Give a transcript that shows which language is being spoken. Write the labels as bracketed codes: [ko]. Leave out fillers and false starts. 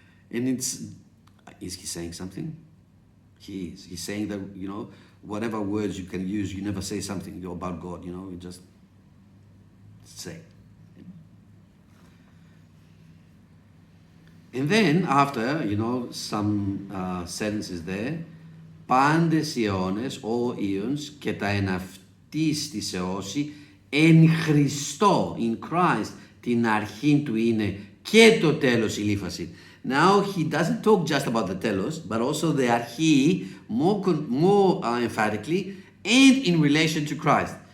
[en] And is he saying something? He is. He's saying that, whatever words you can use, you never say something about God, you just say. [el] And then after, some sentences there, πάντες οι αιώνες, [en] all eons, [el] και τα εν αυτής της αιώση, εν Χριστώ, [en] in Christ, [el] την αρχή του είναι και το τέλος η λίφαση. [en] Now he doesn't talk just about the telos, but also the archi more emphatically, and in relation to Christ.